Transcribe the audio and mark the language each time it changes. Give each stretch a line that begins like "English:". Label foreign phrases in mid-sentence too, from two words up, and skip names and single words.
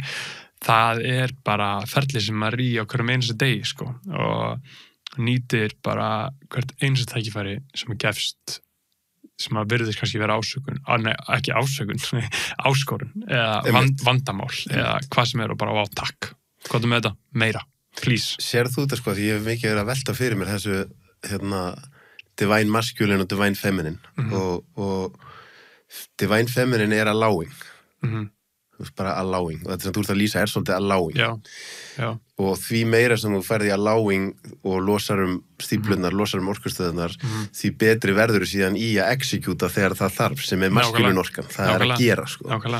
Icelandic: Það bara ferli sem maður í á hverjum einasta degi, sko, og nýtir bara hvert einasta tækifæri sem gefst, sem að virðist kannski vera ásökun, ekki ásökun, áskorun, eða vandamál, eða hvað sem og bara á takk. Hvað með þetta? Meira, please. Sérð þú þetta, sko, því ég hef mikið verið að velta fyrir mér þessu,
English: divine masculine og divine feminine, og divine feminine allowing.
Icelandic: Bara allowing, og þetta sem þú ert að lýsa svolítið allowing og því meira sem þú ferði allowing og losar stíflurnar, losar orkustöðunar því betri verður þú síðan í að execúta þegar það þarf sem maskulin orkan, það að gera, sko.